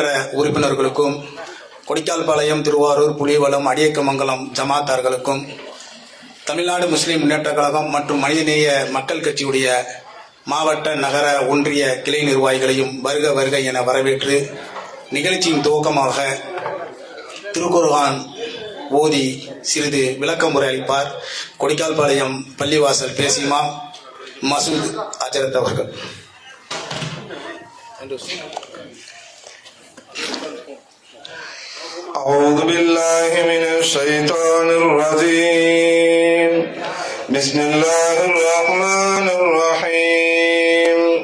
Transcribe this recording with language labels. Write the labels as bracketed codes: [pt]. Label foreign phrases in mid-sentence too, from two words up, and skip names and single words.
[ta] உறுப்பினர்களுக்கும், கொடிக்கால்பாளையம், திருவாரூர், புலிவலம், அடியக்கமங்கலம் ஜமாத்தார்களுக்கும், தமிழ்நாடு முஸ்லிம் முன்னேற்ற கழகம் மற்றும் மனிதநேய மக்கள் கட்சியுடைய மாவட்ட, நகர, ஒன்றிய கிளை நிர்வாகிகளையும் வருக வருக என வரவேற்று நிகழ்ச்சியின் துவக்கமாக திருக்குர்ஆன் ஓதி சிறிது விளக்கமுறை அளிப்பார் கொடிக்கால்பாளையம் பள்ளிவாசல் பேசிமா மசூத் அஜரத் அவர்கள். [ar] أعوذ بالله من الشيطان الرجيم. بسم الله الرحمن الرحيم.